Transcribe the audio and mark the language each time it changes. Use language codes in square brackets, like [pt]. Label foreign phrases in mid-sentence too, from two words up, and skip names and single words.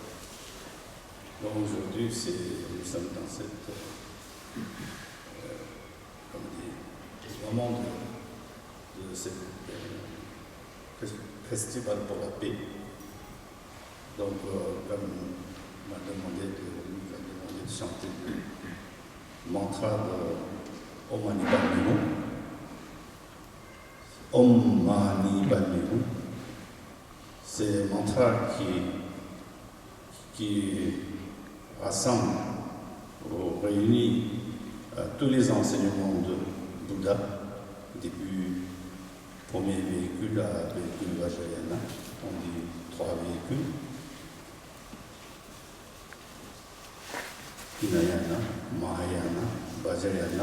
[fr] Donc aujourd'hui, nous sommes dans cette moment de ce festival pour la paix. Donc, comme nous a demandé de chanter le mantra [sa] Om Mani Padme Hum. Om Mani Padme Hum. [fr] C'est un mantra qui rassemble ou réunit tous les enseignements de Bouddha, depuis premier véhicule à véhicule Vajrayana, on dit 3 véhicules, Hinayana, Mahayana, Vajrayana.